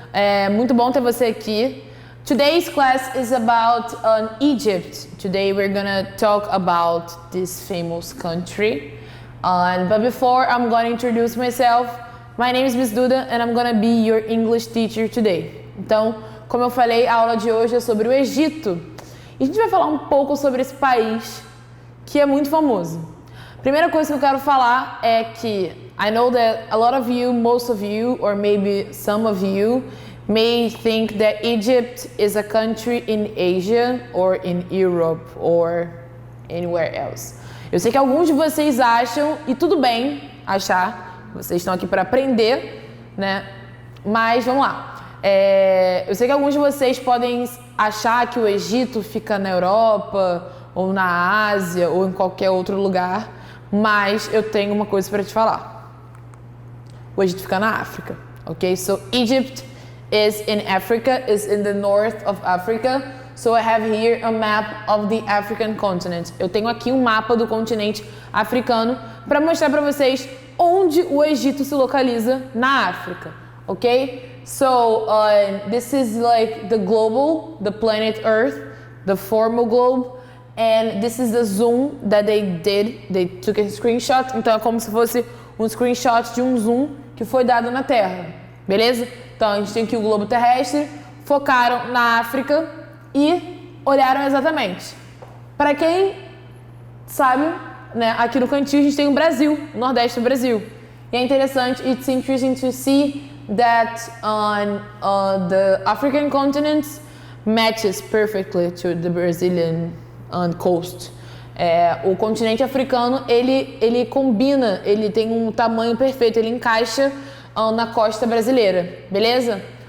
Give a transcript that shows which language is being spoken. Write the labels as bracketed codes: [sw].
[pt] É muito bom ter você aqui. [en] Today's class is about Egypt. Today we're gonna talk about this famous country. But before I'm gonna introduce myself, my name is Miss Duda and I'm gonna be your English teacher today. [pt] Então, como eu falei, a aula de hoje é sobre o Egito. E a gente vai falar um pouco sobre esse país que é muito famoso. Primeira coisa que eu quero falar é que [en] I know that a lot of you, most of you, or maybe some of you may think that Egypt is a country in Asia or in Europe or anywhere else. [pt] Eu sei que alguns de vocês acham, e tudo bem achar, vocês estão aqui para aprender, né? Mas vamos lá. Eu sei que alguns de vocês podem achar que o Egito fica na Europa, ou na Ásia, ou em qualquer outro lugar, mas eu tenho uma coisa para te falar. O Egito fica na África, ok? [en] So Egypt is in Africa, is in the north of Africa. So I have here a map of the African continent. [pt] Eu tenho aqui um mapa do continente africano para mostrar para vocês onde o Egito se localiza na África, ok? [en] So this is like the global, the planet Earth, the formal globe, and this is the zoom that they did. They took a screenshot. [pt] Então é como se fosse um screenshot de um zoom que foi dado na Terra, beleza? Então a gente tem aqui o globo terrestre, focaram na África e olharam exatamente. Para quem sabe, né, aqui no cantinho a gente tem o Brasil, o Nordeste do Brasil. E é interessante, [en] it's interesting to see that on the African continent matches perfectly to the Brazilian coast. [pt] O continente africano, ele combina, ele tem um tamanho perfeito, ele encaixa na costa brasileira, beleza?